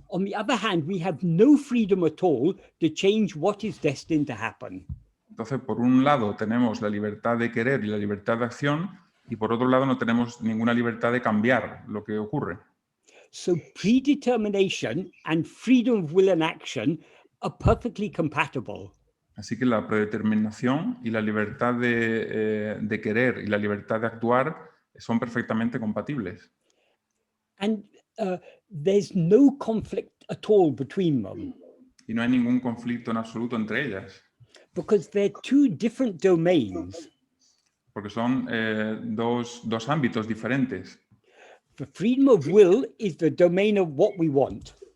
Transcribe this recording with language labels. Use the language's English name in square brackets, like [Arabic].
[English] On the other hand, we have no freedom at all to change what is destined to happen. [Spanish] Entonces, por un lado, tenemos la libertad de querer y la libertad de acción, y por otro lado, no tenemos ninguna libertad de cambiar lo que ocurre. [English] So predetermination and freedom of will and action are perfectly compatible. [Spanish] Así que la predeterminación y la libertad de querer y la libertad de actuar son perfectamente compatibles. [English] And there's no conflict at all between them. [Spanish] Y no hay ningún conflicto en absoluto entre ellas. [English] Because they're two different domains. [Spanish] Porque son dos ámbitos diferentes. [English] The freedom of will is the domain of what we want.